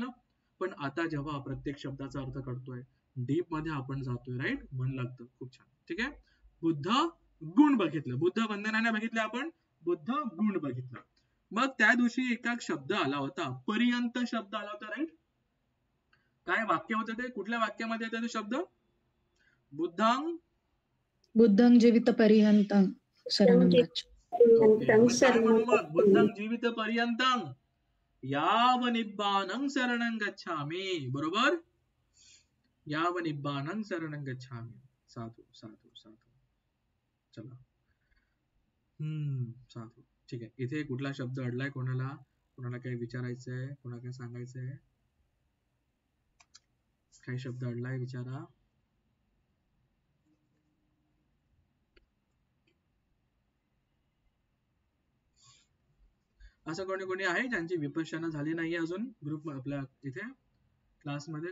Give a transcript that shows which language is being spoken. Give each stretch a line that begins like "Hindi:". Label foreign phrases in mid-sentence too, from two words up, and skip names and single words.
Marathi: पण आता जेव्हा प्रत्येक शब्दाचा अर्थ कळतोय, डीप मध्ये आपण जातोय, राईट, मन लागतं. खूप छान. ठीक आहे. बुद्ध गुण बघितलं, बुद्ध वंदनाने बघितलं आपण, बुद्ध गुण बघितलं. मग त्या दिवशी एका शब्द आला होता, पर्यंत शब्द आला होता, राईट. काय वाक्य होतं ते? कुठल्या वाक्यामध्ये येतं ते शब्द?
Pali: बुद्धं जीवित पर्यंतं शरणं गच्छ.
Marathi: काय म्हणू मग?
Pali: बुद्धं जीवित पर्यंतं याव निब्बानं शरणं गच्छामि.
Marathi: बरोबर.
Pali: याव निब्बानं शरणं गच्छामि.
Marathi: साधू साधू साधू. चला. साधू. ठीक आहे. इथे कुठला शब्द अडलाय? कोणाला काही विचारायचंय? कोणाला काय सांगायचंय? काही शब्द अडलाय विचारा. असं कोणी आहे ज्यांची विपश्यना झाली नाहीये अजून ग्रुप आपल्या इथे क्लासमध्ये?